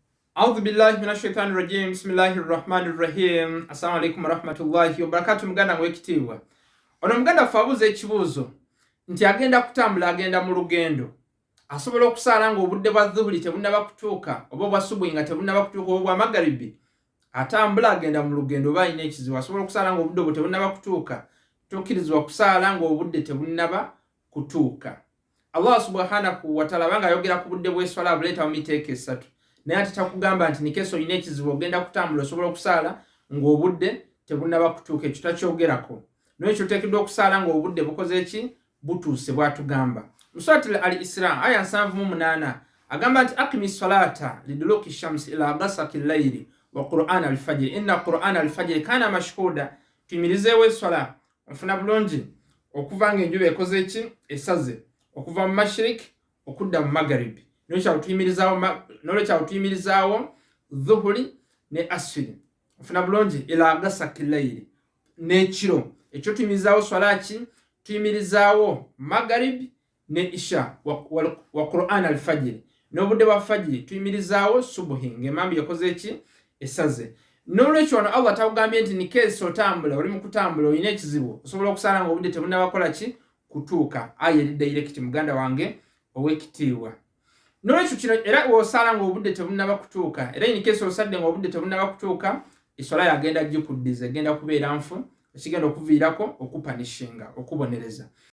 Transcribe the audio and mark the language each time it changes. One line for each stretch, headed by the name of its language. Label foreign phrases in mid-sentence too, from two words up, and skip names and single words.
Arabic: أعوذ بالله من الشيطان الرجيم بسم الله الرحمن الرحيم. السلام عليكم ورحمة الله وبركاته.
Ganda: Muganda mwekitiibwa. Ono muganda fabuze ekibuuzo nti agenda kutambula agenda mu lugendo. Asobola okusaala nga obudde bwa dhuhuri tebunnaba kutuuka oba bwa subuhi nga tebunnaba kutuuka oba bwa magharibi. Atambula agenda mu lugendo oba alina ekizibu asobola okusaala nga obudde bwe tebunnaba kutuuka. Tokkirizibwa kusaala nga obudde tebunnaba kutuuka.
Arabic: الله سبحانه وتعالى
Ganda: banga ayogera ku budde bw'eswala buleetawo miteeko esatu. Naye ate takugamba nti nikeso olina ekizibu ogenda kutambula osobola okusaala ng'obudde tebunnaba kutuuka, ekyo takyogerako. N'ekyo oteekeddwa okusaala ng'obudde bukoze eki? Butuuse bw'atugamba. Mu Surati al-Isra aya 78 agamba nti
Arabic: أقم الصلاة لدلوك الشمس إلى غسق الليل وقرآن الفجر إن قرآن الفجر كان مشهودا.
Ganda: Tuyimirizeewo esswala ofuna bulungi okuva ng'enjuba ekoze eki? Esaze okuva mu mashrik okudda mu magharibi. Nolwekyawo tuyimirizaawo dhuhuri ne asiri ofuna bulungi
Arabic: إلى غسق الليل
Ganda: n'ekiro. Ekyo tuyimirizaawo swala ki? Tuyimirizaawo magharibi ne isha
Arabic: وقرآن الفجر.
Ganda: N'obudde bwa fajiri tuyimirizaawo subuhi ng'emambi yakoze eki? Esaze. N'olwekyo wano Allah takugambye nti nikeesi otambula oli mu kutambula olina ekizibu osobola okusaala ng'obudde tebunnabakola ki? Kutuuka. Aya eri direct muganda wange ow'ekitiibwa. N'olwekyo kino era w'osaala ng'obudde tebunnaba kutuuka era nikeesi osadde ng'obudde tebunnaba kutuuka esswala yagenda gikuddiza egenda kubeera nfu ekigenda okuviirako okupanishinga okubonereza.